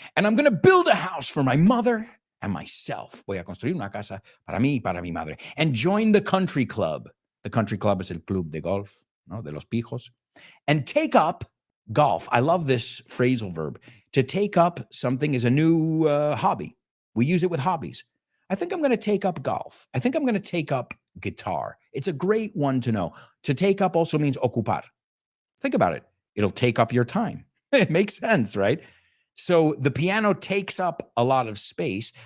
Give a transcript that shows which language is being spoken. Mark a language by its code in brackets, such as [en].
[en] And I'm going to build a house for my mother and myself. [es] Voy a construir una casa para mí y para mi madre. [en] And join the country club. The country club is [es] el club de golf, ¿no? De los pijos. [en] And take up golf. I love this phrasal verb. To take up something is a new hobby. We use it with hobbies. I think I'm going to take up golf. I think I'm going to take up guitar. It's a great one to know. To take up also means ocupar. Think about it. It'll take up your time. It makes sense, right? So the piano takes up a lot of space.